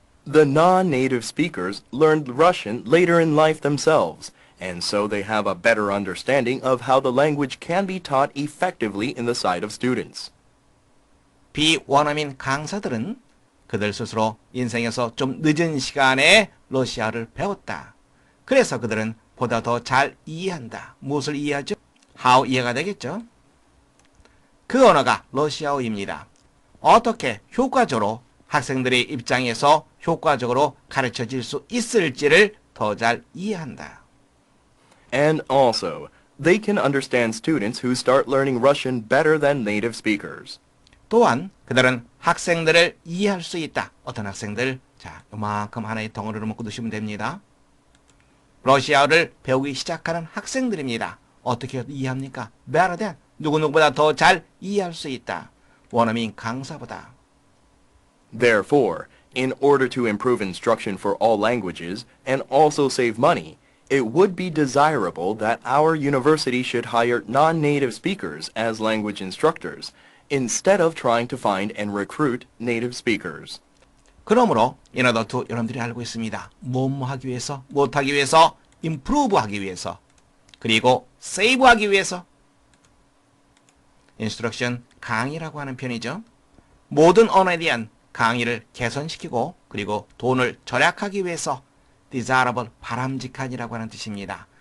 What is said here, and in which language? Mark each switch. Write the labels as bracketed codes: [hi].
[en] The non-native speakers learned Russian later in life themselves, and so they have a better understanding of how the language can be taught effectively in the sight of students. [ko] 비원어민 강사들은 그들 스스로 인생에서 좀 늦은 시간에 러시아를 배웠다. 그래서 그들은 보다 더 잘 이해한다. 무엇을 이해하죠? how 이해가 되겠죠? 그 언어가 러시아어입니다. 어떻게 효과적으로 학생들의 입장에서 효과적으로 가르쳐질 수 있을지를 더 잘 이해한다. [en] And also, they can understand students who start learning Russian better than native speakers. [ko] 또한 그들은 학생들을 이해할 수 있다. 어떤 학생들? 자, 요만큼 하나의 덩어리로 묶어 두시면 됩니다. 러시아어를 배우기 시작하는 학생들입니다. 어떻게 이해합니까? [en] better than, [ko] 누구보다 더 잘 이해할 수 있다. 원어민 강사보다. [en] Therefore, in order to improve instruction for all languages and also save money, it would be desirable that our university should hire non-native speakers as language instructors instead of trying to find and recruit native speakers. [ko] 그러므로 [en] in order to [ko] 여러분들이 알고 있습니다. 뭐뭐 하기 위해서, 못하기 위해서, improve 하기 위해서, 그리고 save 하기 위해서. instruction, 강의라고 하는 편이죠. 모든 언어에 대한 강의를 개선시키고 그리고 돈을 절약하기 위해서 desirable, 바람직한이라고 하는 뜻입니다.